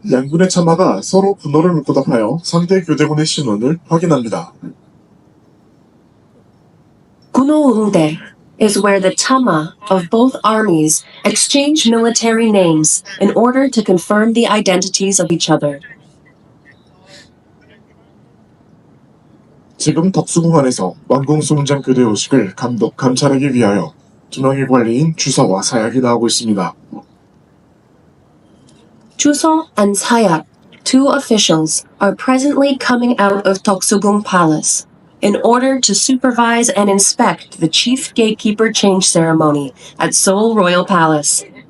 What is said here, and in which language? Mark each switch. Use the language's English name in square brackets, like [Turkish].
[Korean] 양군의 참마가 서로 군호를 물고답하여 상대 교대군의 신원을 확인합니다. [English] Kunoungde is where the chama of both armies exchange military names in order to confirm the identities of each other. [Korean] 지금 덕수궁 안에서 왕궁수문장 교대 의식을 감찰하기 위하여 2명의 관리인 주서와 사약이 나오고 있습니다. [English] Chuso and Sayak, two officials, are presently coming out of Deoksugung Palace in order to supervise and inspect the chief gatekeeper change ceremony at Seoul Royal Palace.